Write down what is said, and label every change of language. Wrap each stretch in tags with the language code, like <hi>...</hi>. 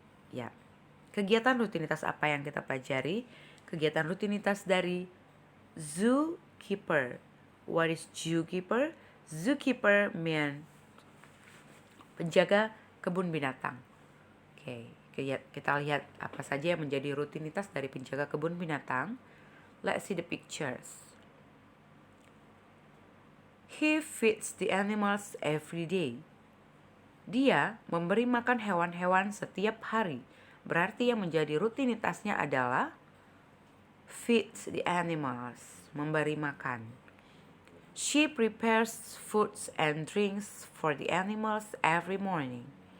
<id>Ya, kegiatan rutinitas apa yang kita pelajari? Kegiatan rutinitas dari zookeeper.</id> <en>What is zookeeper? Zookeeper mean</en> <id>penjaga kebun binatang. Oke, kita lihat apa saja yang menjadi rutinitas dari penjaga kebun binatang.</id> <en>Let's see the pictures. He feeds the animals every day.</en> <id>Dia memberi makan hewan-hewan setiap hari. Berarti yang menjadi rutinitasnya adalah</id> <en>feeds the animals,</en> <id>memberi makan.</id> <en>She prepares foods and drinks for the animals every morning.</en>